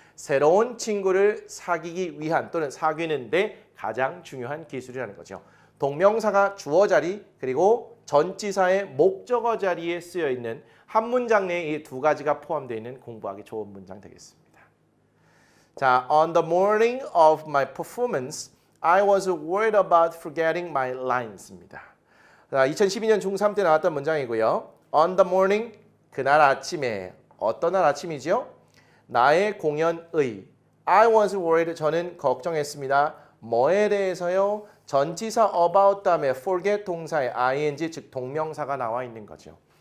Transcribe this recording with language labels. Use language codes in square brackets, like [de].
[ko] 새로운 친구를 사귀기 위한 또는 사귀는데 가장 중요한 기술이라는 거죠. 동명사가 주어 자리 그리고 전치사의 목적어 자리에 쓰여 있는 한 문장 내에 이 두 가지가 포함되어 있는 공부하기 좋은 문장 되겠습니다. 자, [en] on the morning of my performance, I was worried about forgetting my lines입니다. [ko] 자, 2012년 중3 때 나왔던 문장이고요. [en] On the morning, [ko] 그날 아침에, 어떤 날 아침이죠? 나의 공연의, [en] I was worried, [ko] 저는 걱정했습니다. 뭐에 대해서요? 전치사 about 다음에 forget 동사의 ing, 즉 동명사가 나와 있는 거죠.